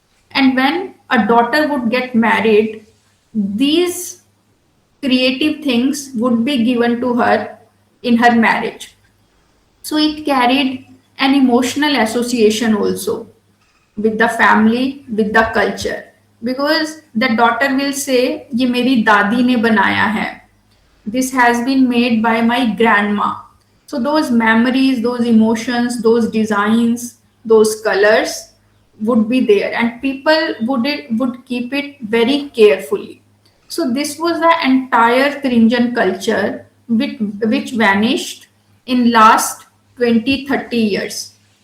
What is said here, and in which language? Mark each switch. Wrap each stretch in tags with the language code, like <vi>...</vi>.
<en>And when a daughter would get married, these creative things would be given to her in her marriage. So it carried an emotional association also with the family, with the culture. Because the daughter will say,</en> <hi>ये मेरी दादी ने बनाया है.</hi> <en>This has been made by my grandma. So those memories, those emotions, those designs, those colors would be there, and people would keep it very carefully. So this was the entire Trinjan culture which vanished in last 20-30 years.</en>